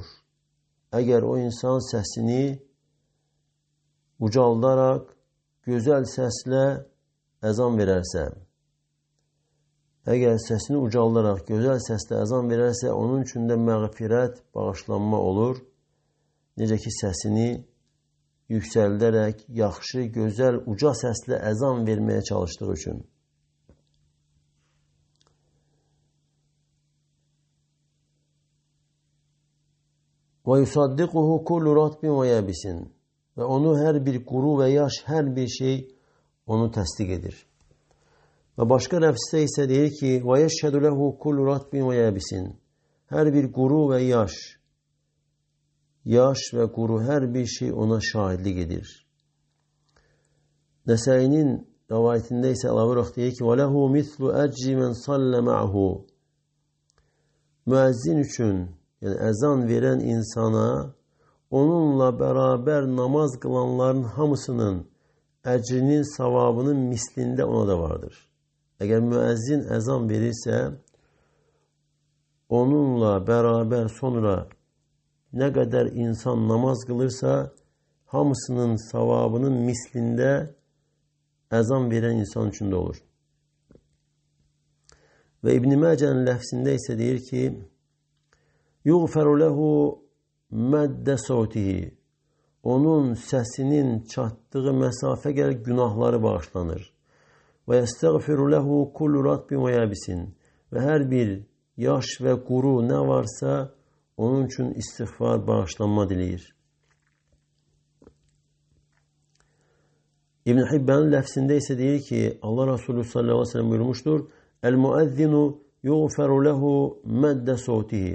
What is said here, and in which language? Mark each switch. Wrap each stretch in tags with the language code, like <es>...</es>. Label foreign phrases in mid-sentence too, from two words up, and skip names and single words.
<az>Əgər o insan səsini ucaldaraq, gözəl səslə əzan verərsə, əgər səsini ucaldaraq, gözəl səslə əzan verərsə, onun üçün də məğfirət, bağışlanma olur. Necə ki, səsini yüksəldərək, yaxşı, gözəl, uca səslə əzan verməyə çalışdığı üçün.</az> <ar>وَيُصَدِّقُهُ كُلُّ رَطْبٍ وَيَابِسٍ.</ar> <az>Və onu hər bir quru və yaş, hər bir şey onu təsdiq edir. Və başqa ləfsdə isə deyir ki,</az> <ar>وَيَشْهَدُ لَهُ كُلُّ رَطْبٍ وَيَابِسٍ.</ar> <az>Hər bir quru və yaş və quru hər bir şey ona şahidlik edir. Nəsəinin rəvayətində isə əlavə olaraq deyir ki,</az> <ar>وَلَهُ مِثْلُ أَجْرِ مَنْ صَلَّ مَعَهُ.</ar> <az>Müəzzin üçün, yəni əzan verən insana, onunla bərabər namaz qılanların hamısının əcrinin, savabının mislində ona da vardır. Əgər müəzzin əzan verirsə, onunla bərabər sonra nə qədər insan namaz qılırsa, hamısının savabının mislində əzan verən insan üçün də olur. Və İbn-i Məcənin ləfsində isə deyir ki,</az> <ar>يُغْفَرُ لَهُ مَدَّ صَوْتِهِ.</ar> <az>Onun səsinin çatdığı məsafə gəlir, günahları bağışlanır.</az> <ar>وَيَسْتَغْفِرُ لَهُ كُلُّ رَطْبٍ وَيَابِسٍ.</ar> <az>Və hər bir yaş və quru nə varsa, onun üçün istiğfar, bağışlanma diləyir. İbn Hibban'ın ləfsində isə deyir ki, Allah Resulü</az> <ar>صلى الله عليه وسلم</ar> <az>buyurmuşdur,</az> <ar>المؤذن يغفر له مد صوته.</ar>